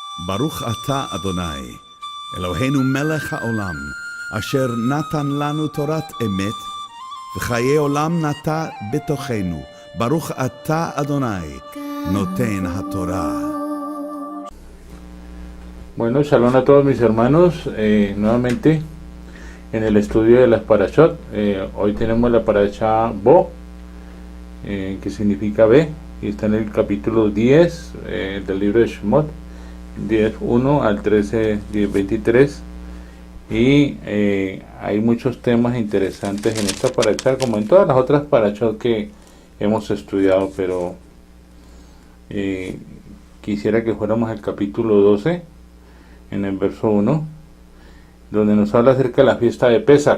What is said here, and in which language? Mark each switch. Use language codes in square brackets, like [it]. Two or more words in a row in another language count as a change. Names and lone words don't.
[he] ברוך אתה אדוני אלוהינו מלך העולם אשר נתן לנו תורת אמת וחיי עולם נטע בתוכנו. ברוך אתה אדוני נותן התורה. [es] Bueno, shalom a todos mis hermanos, nuevamente en el estudio de las parashot. Hoy tenemos la parashá Bo, que significa B, y está en el capítulo 10 del libro de Shemot, 10:1 al 13:23, y hay muchos temas interesantes en esta parashá, como en todas las otras parashot que hemos estudiado, pero quisiera que fuéramos al capítulo 12, en el verso 1, donde nos habla acerca de la fiesta de Pesach.